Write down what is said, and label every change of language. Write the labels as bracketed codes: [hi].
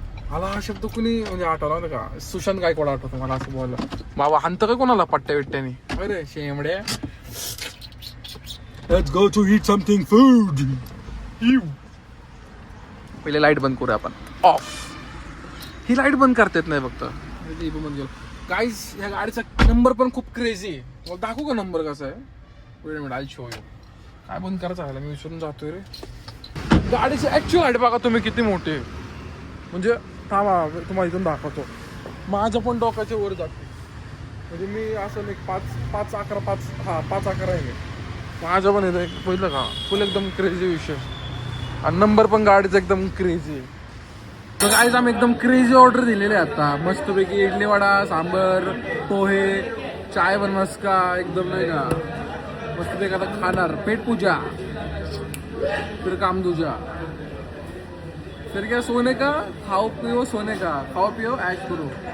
[mr] मला हा शब्द कुणी म्हणजे आठवला होता का? सुशांत गायकवाड आठवतो मला असं बोलला. बाबा हाणतं का कोणाला पट्ट्या बिट्ट्याने? अरे शेमडे. [en] Let's go to eat something food. [mr] पहिले लाईट बंद करूया आपण. ऑफ. ही लाईट बंद करता येत नाही फक्त. गाईज ह्या गाडीचा नंबर पण खूप क्रेझी आहे. मला दाखवू का नंबर कसा आहे? [en] Wait minute I show you. [mr] काय बंद करायचं आहे मी विसरून जातोय रे. गाडीची ऍक्च्युअल हाईट बघा तुम्ही किती मोठी आहे. म्हणजे थांबा तुम्हाला इथून दाखवतो. माझ्या पण डोक्याच्या वर जाते. म्हणजे मी असं एक 5'11" आहे. माझं पण येतं पहिलं का फुल एकदम क्रेझी विषय. आणि नंबर पण गाडीचा एकदम क्रेझी आहे. तर गाईज आम्ही एकदम क्रेझी ऑर्डर दिलेले आता. मस्तपैकी इडली वडा सांबर पोहे चाय पण मस्का एकदम नाही का मस्तपैकी आता खाणार. [hi] पेट पूजा फिर काम दूजा फिर क्या सोने का खाओ पिओ सोने का खाओ पिओ ऐश करो.